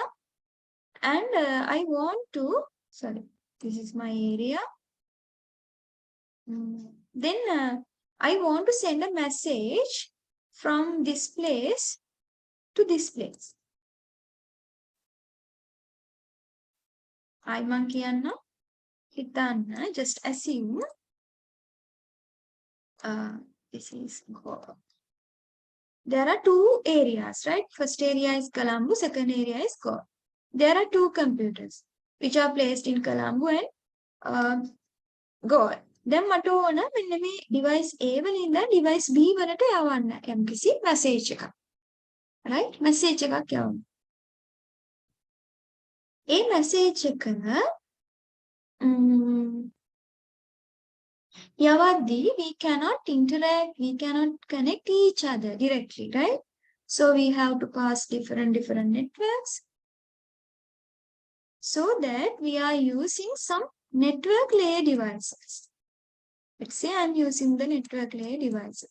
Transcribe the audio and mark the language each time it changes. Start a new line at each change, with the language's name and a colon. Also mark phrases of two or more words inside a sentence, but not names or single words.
English: And I want to, sorry, this is my area. Then I want to send a message from this place to this place.
Sinhala: I මං කියන්න හිතන්න,
English: just assume this is Goa. There are two areas, right? First area is Colombo, second area is Goa. There are two computers which are placed in Colombo and Goa.
Sinhala: Then මට ඕන මෙන්න මේ
English: device A
Sinhala: වල ඉඳලා
English: device B
Sinhala: වලට යවන්න යම්කිසි message එකක්.
English: Right? Message
Sinhala: එකක් යවන්න. ඒ
English: message
Sinhala: එක යවද්දී
English: we cannot interact, we cannot connect each other directly, right? So we have to pass different networks so that we are using some network layer devices. Let's say I'm using the network layer devices.